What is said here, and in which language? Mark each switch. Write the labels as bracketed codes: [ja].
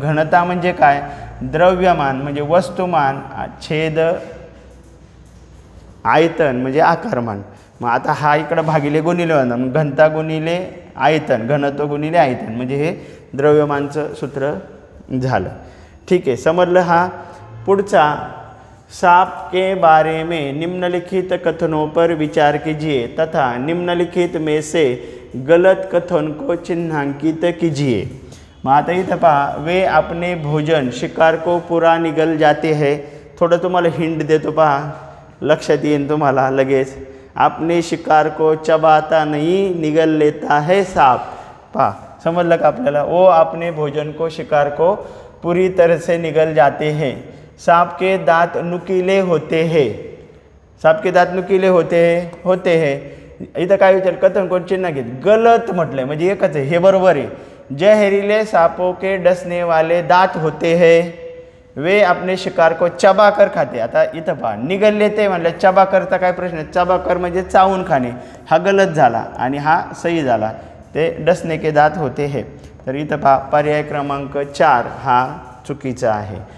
[mr] घनता म्हणजे काय, द्रव्यमान म्हणजे वस्तुमान छेद आयतन म्हणजे आकारमान. मग आता हा इकडं भागिले गुणिले होणार, मग घनता गुणिले आयतन, घनत्व गुणिले आयतन म्हणजे हे द्रव्यमानचं सूत्र झालं. ठीक आहे, समजलं. हा पुढचा, [hi] सांप के बारे में निम्नलिखित कथनों पर विचार कीजिए तथा निम्नलिखित में से गलत कथन को चिन्हांकित कीजिए. [mr] मग आता इथं पहा, [hi] वे अपने भोजन शिकार को पूरा निगल जाते हैं. [mr] थोडं तुम्हाला हिंट देतो पहा, लक्षात येईल तुम्हाला लगेच. [hi] अपने शिकार को चबाता नहीं निगल लेता है सांप. [mr] पहा समजलं का आपल्याला. [hi] वो अपने भोजन को शिकार को पूरी तरह से निगल जाते हैं. सांप के दांत नुकीले होते हैं. सांप के दांत नुकीले होते हैं. [mr] इथं काय विचार, कथन कोण चिन्ह घेत, गलत म्हटलंय म्हणजे एकच आहे, हे बरोबर आहे. [hi] जहरीले सांपों के डसने वाले दांत होते हैं, वे अपने शिकार को चबा कर खाते. [mr] आता इथं पहा, निगल लेते म्हणलं, चबा करता काय प्रश्न, चबा कर म्हणजे चावून खाणे, हा गलत झाला आणि हा सही झाला. ते [hi] डसने के दांत होते हैं. [mr] तर इथं पहा, पर्याय क्रमांक 4 हा चुकीचा आहे.